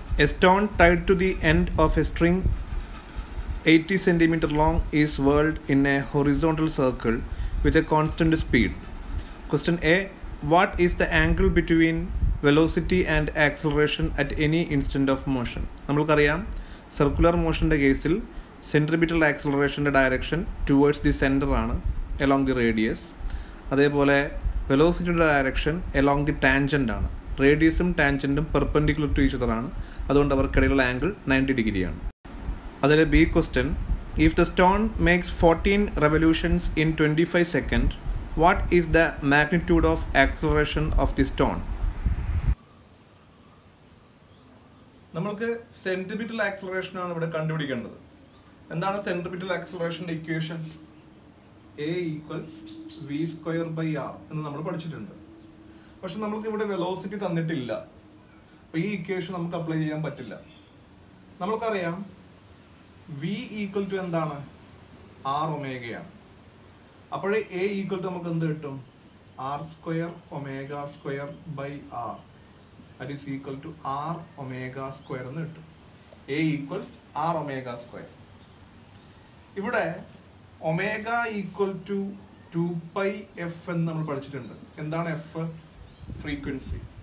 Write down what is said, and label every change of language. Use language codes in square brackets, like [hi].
[en] A stone tied to the end of a string 80 cm long is whirled in a horizontal circle with a constant speed. Question A. What is the angle between velocity and acceleration at any instant of motion? [ml] നമ്മൾക്കറിയാം circular മോഷൻ്റെ കേസിൽ centripetal ആക്സലറേഷൻ്റെ direction [en] towards the centre [ml] ആണ് [en] Along the radius. [ml] അതേപോലെ വെലോസിറ്റിയുടെ direction [en] along the tangent [ml] ആണ്. റേഡിയസും ടാൻജൻറ്റും [en] perpendicular to each other [ml] ആണ്. അതുകൊണ്ട് അവർക്കിടയിലുള്ള angle 90 ഡിഗ്രിയാണ്. അതിൽ [en] B question, if the stone makes 14 revolutions in 25 seconds, what is the magnitude of acceleration of the stone? [ml] നമ്മൾക്ക് centripetal acceleration ആണ് ഇവിടെ കണ്ടുപിടിക്കേണ്ടത്. എന്താണ് centripetal ആക്സലറേഷൻ്റെ equation? A equals v²/r എന്ന് നമ്മൾ പഠിച്ചിട്ടുണ്ട്. പക്ഷെ നമ്മൾക്ക് ഇവിടെ വെലോസിറ്റി തന്നിട്ടില്ല. അപ്പോൾ ഈ ഇക്വേഷൻ നമുക്ക് അപ്ലൈ ചെയ്യാൻ പറ്റില്ല. നമ്മൾക്കറിയാം v [en] equal to [ml] എന്താണ്? r ഒമേഗയാണ്. അപ്പോഴേ A ഈക്വൽ ടു നമുക്ക് എന്ത് കിട്ടും? [en] r² ω²/r. That is equal to r ω² [ml] എന്ന് കിട്ടും. [en] A equals r ω². [ml] ഇവിടെ ഒമേഗ ഈക്വൽ ടു 2πf എന്ന് നമ്മൾ പഠിച്ചിട്ടുണ്ട്. എന്താണ് എഫ്? ഫ്രീക്വൻസി.